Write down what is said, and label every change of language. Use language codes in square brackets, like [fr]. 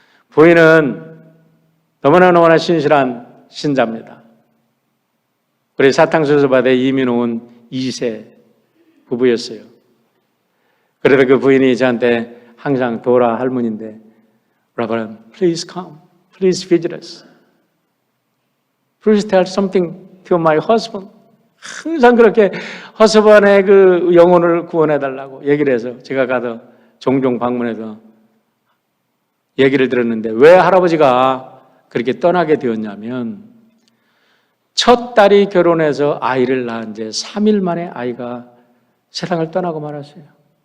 [ko] 부인은 너무나 신실한 신자입니다. 우리 사탕수수밭에 이민 온 2세 부부였어요. 그래서 그 부인이 저한테 항상 도라 할머니인데 [en] Reverend, please come, please visit us. Please tell something to my husband. [ko] 항상 그렇게 허스번의 그 영혼을 구원해달라고 얘기를 해서 제가 가서 종종 방문해서 얘기를 들었는데 왜 할아버지가 그렇게 떠나게 되었냐면 첫 딸이 결혼해서 아이를 낳은 지 3일 만에 아이가 세상을 떠나고 말았어요.